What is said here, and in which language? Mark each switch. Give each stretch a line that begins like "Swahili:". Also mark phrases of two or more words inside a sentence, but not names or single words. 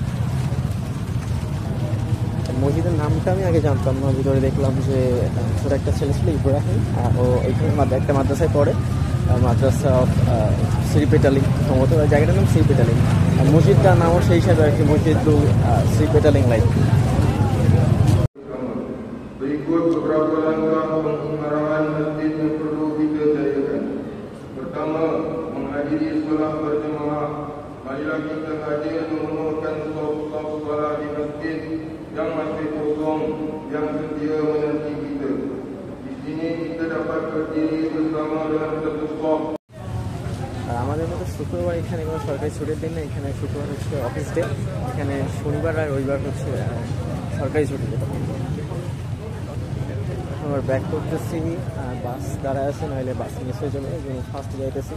Bangla: মসজিদের নামটা আমি আগে জানতাম না, ভিতরে দেখলাম যে ছোট একটা ছেলে ছিল ইব্রাহিম, ও এইখানে একটা মাদ্রাসায় পড়ে, মাদ্রাসা অফ শ্রীপেটালিং, সম্ভবত জায়গাটার নাম শ্রীপেটালিং, আর মসজিদটার নামও সেই হিসাবে আর কি, মসজিদুল শ্রীপেটালিং লাইক।
Malay: Berikut beberapa langkah pengarahan masjid yang perlu kita jayakan. Pertama, menghadiri solat berjemaah. Marilah kita hadir memenuhkan saf-saf solat di masjid yang masih kosong, yang setia menanti kita. Di sini kita dapat berdiri bersama dalam satu saf.
Bangla: আর আমাদের মতো শুক্রবার এখানে কোনো সরকারি ছুটির দিন না, এখানে শুক্রবার হচ্ছে অফিস ডে, এখানে শনিবার আর রবিবার হচ্ছে সরকারি ছুটি। যেটা আবার ব্যাক করতেছি, বাস দাঁড়ায় আছে, নাহলে বাস মিস হয়ে যাবে, এই জন্য ফার্স্ট যাইতেছি।